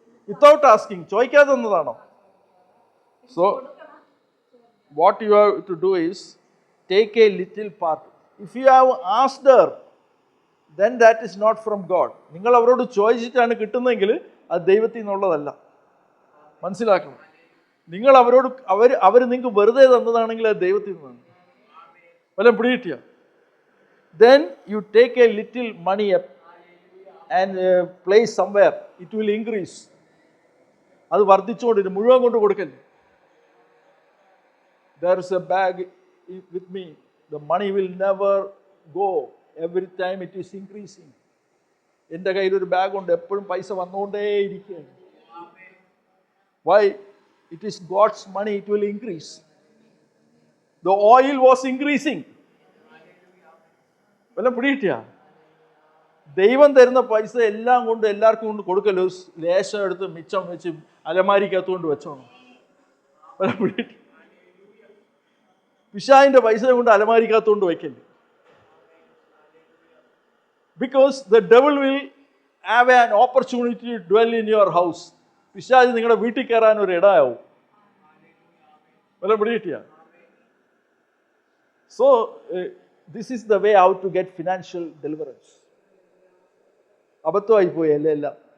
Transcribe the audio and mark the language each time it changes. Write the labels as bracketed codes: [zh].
[en] Without asking, [ml] ചോദിക്കാതെ തന്നതാണോ? [en] So, what you have to do is take a little part. If you have asked her, then that is not from God. [ml] നിങ്ങൾ അവരോട് ചോദിച്ചിട്ടാണ് കിട്ടുന്നതെങ്കിൽ അത് ദൈവത്തിൽ നിന്നുള്ളതല്ല. മനസ്സിലാക്കണം. നിങ്ങൾ അവരോട് അവർ നിങ്ങൾക്ക് വെറുതെ തന്നതാണെങ്കിൽ അത് ദൈവത്തിൽ നിന്നാണ്. വല്ലതും പിടികിട്ടിയ? [en] Then you take a little money up and place somewhere. It will increase. [ml] അത് വർദ്ധിച്ചുകൊണ്ടിരിക്കും. മുഴുവൻ കൊണ്ട് കൊടുക്കല്ലേ. [en] There is a bag with me. The money will never go. Every time it is increasing. [ml] എൻ്റെ കയ്യിൽ ഒരു ബാഗ് ഉണ്ട്, എപ്പോഴും പൈസ വന്നുകൊണ്ടേയിരിക്കുകയാണ്. [en] Why? It is God's money. It will increase. The oil was increasing. [ml] വല്ല പിടികിട്ടിയ? ദൈവം തരുന്ന പൈസ എല്ലാം കൊണ്ട് എല്ലാവർക്കും കൊണ്ട് കൊടുക്കല്ലോ. ലേശം എടുത്ത് മിച്ചം വെച്ച് അലമാരിക്കകത്തുകൊണ്ട് വെച്ചോണം. വല്ല പിടികിട്ടി? പിശാചിന്റെ പൈസ കൊണ്ട് അലമാരിക്കകത്തുകൊണ്ട് വയ്ക്കല്ലേ. [en] Because the devil will have an opportunity to dwell in your house. [ml] പിശാച് നിങ്ങളുടെ വീട്ടിൽ കയറാൻ ഒരു ഇടയാവും. വല്ല പിടികിട്ടിയ? [en] So this is the way how to get financial deliverance. [ml] അബദ്ധമായി പോയി അല്ലേ എല്ലാം?